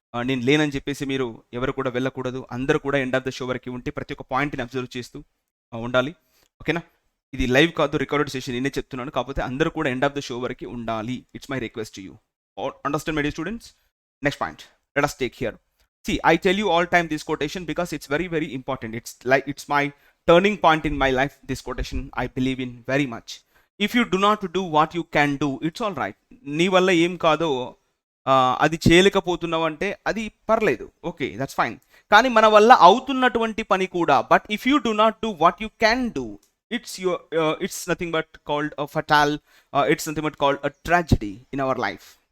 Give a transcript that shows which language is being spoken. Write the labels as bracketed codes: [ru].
[te] నేను లేనని చెప్పేసి మీరు ఎవరు కూడా వెళ్ళకూడదు. అందరూ కూడా [en] end of the show [te] వరకు ఉంటే ప్రతి ఒక్క పాయింట్ని అబ్జర్వ్ చేస్తూ ఉండాలి. ఓకేనా, ఇది లైవ్ కాదు, రికార్డెడ్ సెషన్. నేనే చెప్తున్నాను, కాకపోతే అందరూ కూడా [en] end of the show [te] వరకు ఉండాలి. [en] It's my request to you. Understand, my dear students? Next point, let us take here. See, I tell you all time this quotation because it's very, very important. It's my turning point in my life. This quotation I believe in very much. If you do not do what you can do, it's all right. [te] నీ వల్ల ఏం కాదో అది చేయలేకపోతున్నావు అంటే అది పర్లేదు, [en] Okay, that's fine. [te] కానీ మన వల్ల అవుతున్నటువంటి పని కూడా, [en] But if you do not do what you can do, it's nothing but called a fatal, it's nothing but called a tragedy in our life.